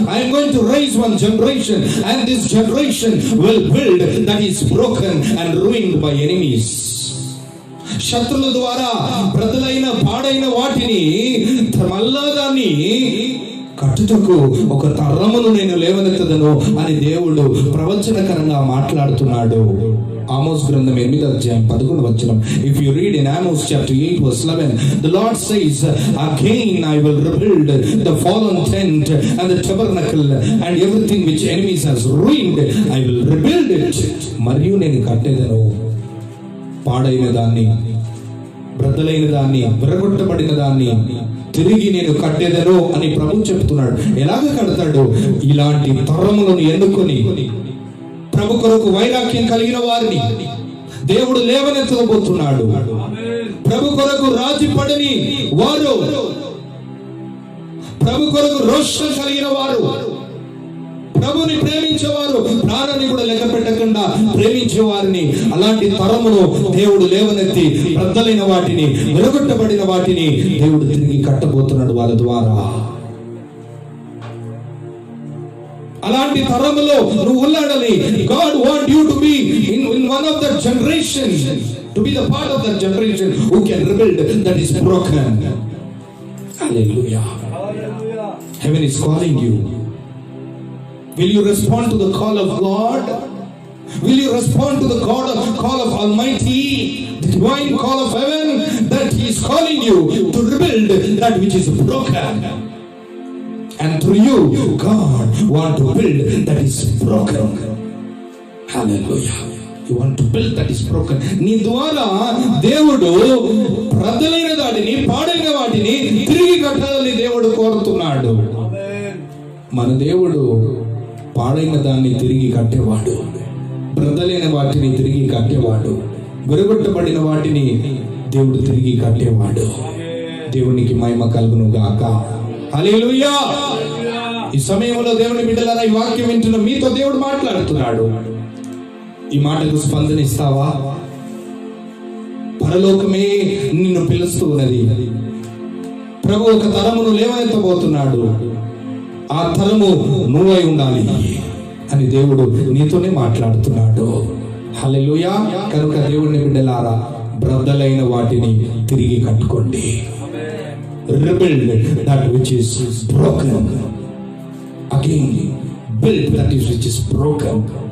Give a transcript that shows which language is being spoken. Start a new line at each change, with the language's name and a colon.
English: I'm going to raise one generation and this generation will build that is broken and ruined by enemies.
Telugu: శత్రుల ద్వారా బ్రదలైన పాడైన వాటిని మళ్ళా దాన్ని కట్టుటకు ఒక తరమును నేను లేవనెత్తదను అని దేవుడు ప్రవచనకరంగా మాట్లాడుతున్నాడు. ఆమోస్ గ్రంథం 8వ అధ్యాయం 11వ వచనం.
English: If you read in Amos chapter 8 verse 11, the Lord says, again I will rebuild the fallen tent and the tabernacle and everything which enemies has ruined, I will rebuild it.
Telugu: మరియు నేను కట్టేదను పాడైన దాన్ని, బ్రద్దలైన దాన్ని, విరగొట్టబడిన దాన్ని తిరిగి నేను కట్టేదను అని ప్రభు చెప్తున్నాడు. ఎలాగ కడతాడు? ఇలాంటి తరములను ఎన్నుకొని ప్రభు కొరకు వైరాగ్యం కలిగిన వారిని దేవుడు లేవనెత్తబోతున్నాడు. ప్రభు కొరకు రాజీ పడని వారు, ప్రభు కొరకు రోషం కలిగిన వారు, ప్రభుని ప్రేమించేవారు, ప్రాణాన్ని కూడా లెక్క పెట్టకుండా ప్రేమించే వారిని, అలాంటి తరమును దేవుడు లేవనెత్తి బ్రద్దలైన వాటిని, విరగొట్టబడిన వాటిని దేవుడు తిరిగి కట్టబోతున్నాడు వాళ్ళ ద్వారా. అలాంటి తరములో నువ్వు ఉన్నాడని
English: God want you to be in one of that generation, to be the part of that generation who can rebuild that is broken. Hallelujah. Heaven is calling you. Will you respond to the call of God? Will you respond to the call of Almighty, the divine call of heaven, that He is calling you to rebuild that which is broken? And through you, God want to build that is broken. Hallelujah. You want to build that is broken.
Telugu: నీ ద్వారా దేవుడు బ్రద్దలైన వాటిని, పాడైన వాటిని తిరిగి కట్టాలని దేవుడు కోరుతున్నాడు. మన దేవుడు పాడైన దాన్ని తిరిగి కట్టేవాడు, బ్రద్దలైన వాటిని తిరిగి కట్టేవాడు, విరగొట్టబడిన వాటిని దేవుడు తిరిగి కట్టేవాడు. దేవునికి మహిమ కలుగును గాక. హల్లెలూయా. ఈ సమయంలో దేవుని బిడ్డలారా, ఈ వాక్యం వింటున్న మీతో దేవుడు మాట్లాడుతున్నాడు. ఈ మాటకు స్పందనిస్తావా? పరలోకమే నిన్ను పిలుస్తూ ఉన్నది. ప్రభు ఒక తరమును లేవనెత్తబోతున్నాడు. ఆ తరము నువ్వై ఉండాలి అని దేవుడు నీతోనే మాట్లాడుతున్నాడు. హల్లెలూయా. కనుక దేవుని బిడ్డలారా, బ్రద్దలైన వాటిని తిరిగి కట్టుకోండి.
English: Rebuild that which is broken. Again, build that which is broken.